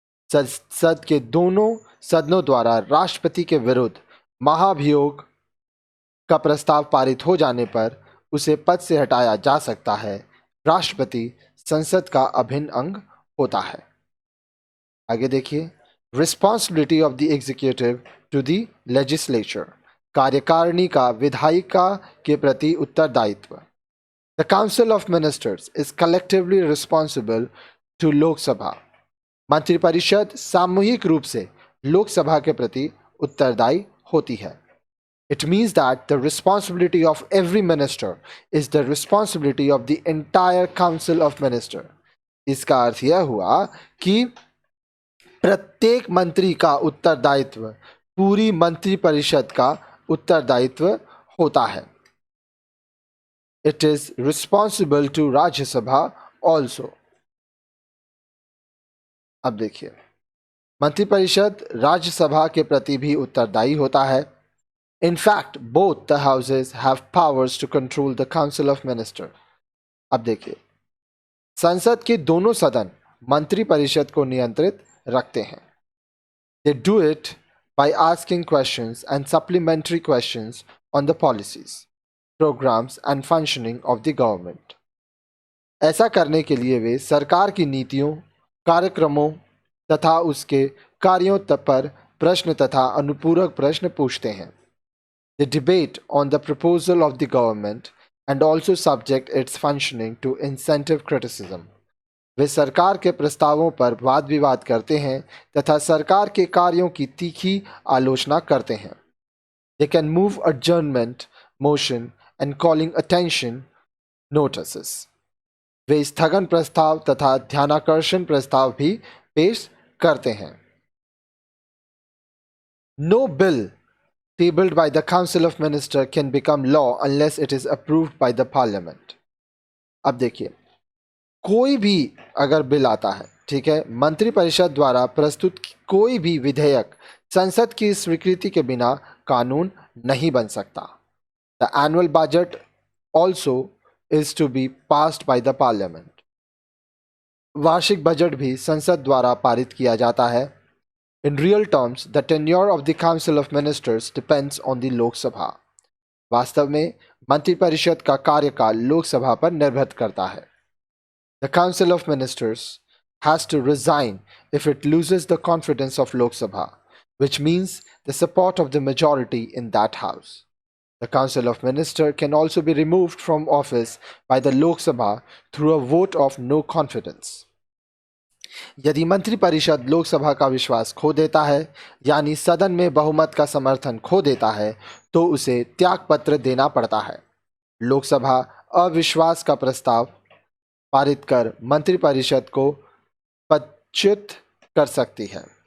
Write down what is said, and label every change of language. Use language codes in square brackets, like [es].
[hi] संसद के दोनों सदनों द्वारा राष्ट्रपति के विरुद्ध महाभियोग का प्रस्ताव पारित हो जाने पर उसे पद से हटाया जा सकता है। राष्ट्रपति संसद का अभिन्न अंग होता है। आगे देखिए, [en] responsibility of the executive to the legislature, [hi] कार्यकारिणी का विधायिका के प्रति उत्तरदायित्व। [en] The Council of Ministers is collectively responsible to Lok Sabha. [hi] मंत्रिपरिषद सामूहिक रूप से लोकसभा के प्रति उत्तरदायी होती है। [en] It means that the responsibility of every minister is the responsibility of the entire Council of Ministers. [hi] इसका अर्थ यह हुआ कि प्रत्येक मंत्री का उत्तरदायित्व पूरी मंत्रिपरिषद का उत्तरदायित्व होता है। [en] It is responsible to Rajya Sabha also. [hi] अब देखिए, मंत्रिपरिषद राज्यसभा के प्रति भी उत्तरदायी होता है। [en] In fact, both the houses have powers to control the Council of Ministers. [hi] अब देखिए, संसद के दोनों सदन मंत्रिपरिषद को नियंत्रित रखते हैं। [en] They do it by asking questions and supplementary questions on the policies, programs and functioning of the government. [hi] ऐसा करने के लिए वे सरकार की नीतियों, कार्यक्रमों तथा उसके कार्यों पर प्रश्न तथा अनुपूरक प्रश्न पूछते हैं। [en] They debate on the proposal of the government and also subject its functioning to incentive criticism. [hi] वे सरकार के प्रस्तावों पर वाद विवाद करते हैं तथा सरकार के कार्यों की तीखी आलोचना करते हैं। [en] They can move adjournment motion and calling attention notices. [hi] वे स्थगन प्रस्ताव तथा ध्यानाकर्षण प्रस्ताव भी पेश करते हैं। [en] No bill tabled by the Council of Ministers can become law unless it is approved by the Parliament. [hi] अब देखिए, कोई भी अगर बिल आता है, ठीक है, मंत्रिपरिषद द्वारा प्रस्तुत कोई भी विधेयक संसद की स्वीकृति के बिना कानून नहीं बन सकता। [en] The annual budget also is to be passed by the Parliament. [hi] वार्षिक बजट भी संसद द्वारा पारित किया जाता है। [en] In real terms, the tenure of the Council of Ministers depends on the Lok Sabha. [hi] वास्तव में मंत्रिपरिषद का कार्यकाल लोकसभा पर निर्भर करता है। [en] The Council of Ministers has to resign if it loses the confidence of Lok Sabha, which means the support of the majority in that house. The Council of Ministers can also be removed from office by the Lok Sabha through a vote of no confidence. [hi] यदि मंत्रिपरिषद लोकसभा का विश्वास खो देता है यानी सदन में बहुमत का समर्थन खो देता है तो उसे त्यागपत्र देना पड़ता है। लोकसभा अविश्वास का प्रस्ताव पारित कर मंत्रिपरिषद को पदच्युत कर सकती है।